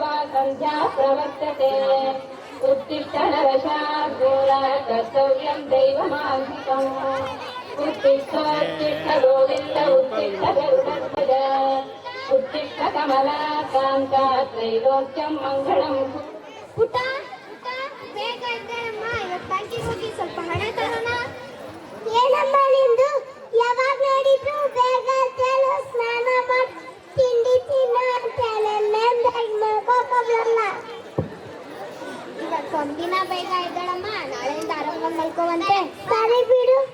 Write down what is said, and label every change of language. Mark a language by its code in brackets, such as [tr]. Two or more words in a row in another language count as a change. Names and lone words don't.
[sa] संध्या प्रवर्तते उत्तिष्ठ नरशार्दूल कर्तव्यं दैवमान्वितम् उत्तिष्ठोत्तिष्ठ गोविन्द उत्तिष्ठ गरुडध्वज उत्तिष्ठ कमलाकान्त त्रैलोक्यं मङ्गलम् [kn] ಪುಟ್ಟ ಪುಟ್ಟ ಬೇಗ ಎದ್ದೇಳಮ್ಮ ಇವತ್ತು ಬ್ಯಾಂಕಿಗೆ ಹೋಗಿ ಸ್ವಲ್ಪ ಹಣ ತರೋಣ ಏನಮ್ಮ ನಿಂದು ಯಾವಾಗ ನೋಡಿದ್ರು ಬೇಗ ಎದ್ದೇಳು ಸ್ನಾನ ಮಾಡಿ ತಿಂಡಿ ತಿನ್ನು ಅಂತೇಳಿ ಮಲ್ಕೋಬಲ್ಲ ಇವತ್ತೊಂದಿನ ಬೇಗ ಎದ್ದೇಳಮ್ಮ ನಾಳೆಯಿಂದ ಆರಾಮಾಗಿ ಮಲ್ಕೋವಂತೆ ಸರಿ ಬಿಡು